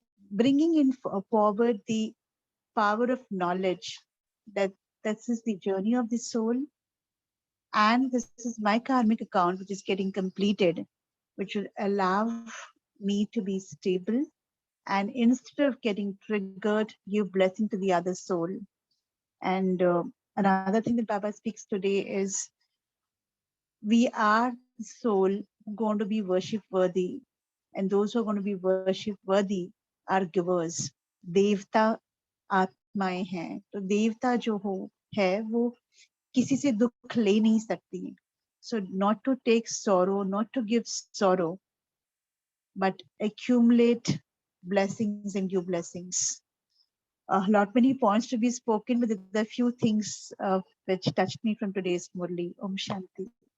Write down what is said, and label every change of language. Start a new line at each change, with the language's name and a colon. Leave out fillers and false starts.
English: bringing in forward the power of knowledge, that this is the journey of the soul, and this is my karmic account which is getting completed, which will allow me to be stable, and instead of getting triggered, give blessing to the other soul. And another thing that Baba speaks today is we are the soul going to be worship worthy, and those who are going to be worship worthy are givers.
Hindi: देवता आत्माएं हैं, तो देवता जो हो है वो किसी से दुख ले नहीं सकती.
English: So not to take sorrow, not to give sorrow, but accumulate blessings and give blessings. A lot many points to be spoken, but the few things which touched me from today's Murli.
Hindi: Om Shanti.